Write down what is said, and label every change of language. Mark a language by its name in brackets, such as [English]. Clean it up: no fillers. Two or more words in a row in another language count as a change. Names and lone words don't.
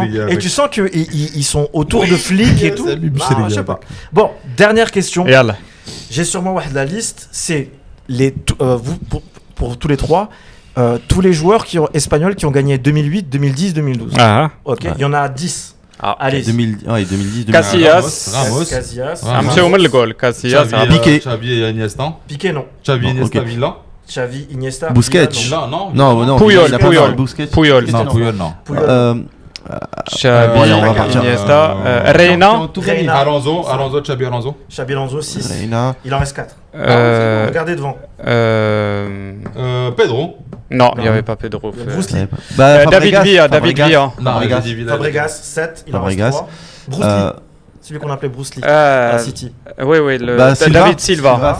[French] Et tu sens qu'ils sont autour de flics et tout. Je sais pas. Bon, dernière question. J'ai sûrement la liste. C'est pour tous les trois. tous les joueurs espagnols qui ont gagné 2008, 2010, 2012. Ok, il y en a 10. Allez. 2010, Casillas. Ramos. Casillas. Piqué. Xavi et Iniesta. Piqué, non. Xavi, Iniesta, Villa. Xavi, Iniesta. Busquets. Non. Puyol. Puyol, non. Xavi, Iniesta. Reina. Xabi Alonso. Xabi Alonso, 6. Reina. Il en reste 4. Regardez devant. Pedro. Non, il n'y avait pas Pedro. David Villa. Fabregas, 7. Il en reste 3. Bruce Lee. Celui qu'on appelait Bruce Lee à City. Oui, David Silva.